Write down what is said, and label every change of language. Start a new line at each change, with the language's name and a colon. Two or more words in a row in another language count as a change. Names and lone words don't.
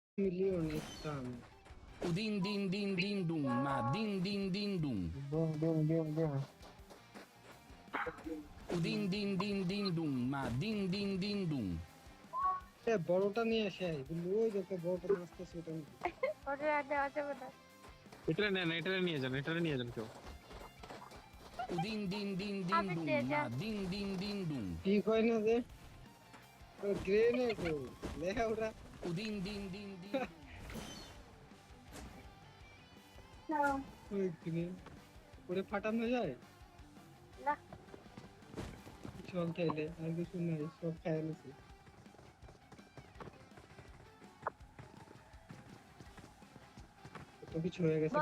Bangla: মিলিয়ন স্টান। Udin din din din dum, ma din din din dum. Boom, boom, boom, boom. Udin din din din dum, ma din din din dum. বড়টা নিয়ে আসে কিন্তু ওই দেখো বড়টা নাচতেছে ওটা নিয়ে। ওটা আর দেওয়া যাবে না। এটা নেন, এটা নিয়ে যান কেউ। Udin din din din Abi dum, Teja. ma din din din dum. ঠিক হয় না যে গ্রেনেড লেখা ওটা Udin din din din dum. ওই গ্রেনেড ওরে ফাটানো যায় না চল তাইলে আর কিছু নাই সব খায় নিছি তো কিছু হয়ে গেছে